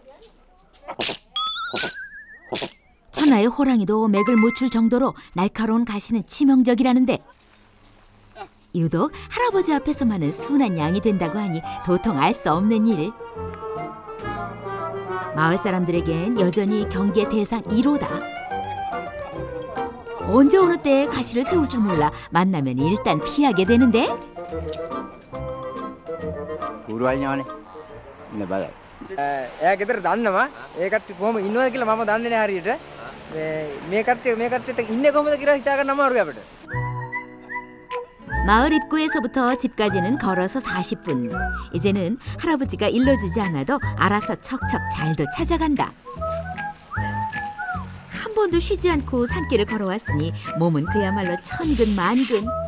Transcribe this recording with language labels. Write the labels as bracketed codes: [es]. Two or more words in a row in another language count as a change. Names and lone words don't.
[ko] 천하의 호랑이도 맥을 못 출 정도로 날카로운 가시는 치명적이라는데 유독 할아버지 앞에서만은 순한 양이 된다고 하니 도통 알 수 없는 일. 마을 사람들에겐 여전히 경계 대상 1호다. 언제 어느 때에 가시를 세울 줄 몰라 만나면 일단 피하게 되는데. [si] එයා ගෙදර දන්නවා ඒ කට්ටිය කොහොම ඉන්නවද කියලා මම දන්නේ නැහැ හරියට. මේ කට්ටියත් ඉන්නේ කොහොමද කියලා හිතා ගන්න අමාරුයි අපිට. [ko] 마을 입구에서부터 집까지는 걸어서 40분. 이제는 할아버지가 일러주지 않아도 알아서 척척 잘도 찾아간다. 한 번도 쉬지 않고 산길을 걸어왔으니 몸은 그야말로 천근만근.